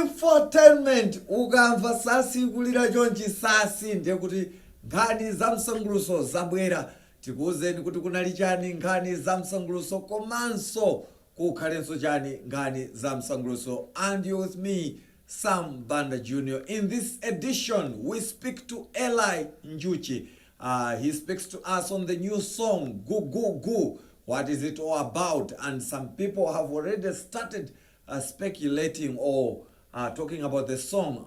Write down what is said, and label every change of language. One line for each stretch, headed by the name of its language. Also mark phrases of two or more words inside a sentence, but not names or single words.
Nyanja: Infotainment ukamva sasi kulira chonchi sasi ndiye kuti nkhani za msanguluso zabwera tikuwuzeni kuti kunali chani nkhani za msanguluso komanso kukhalenso chani nkhani za msanguluso.
English: And you with me, Sam Banda Jr. In this edition we speak to Eli Njuchi. He speaks to us on the new song Goo Goo Goo. What is it all about? And some people have already started speculating or talking about the song.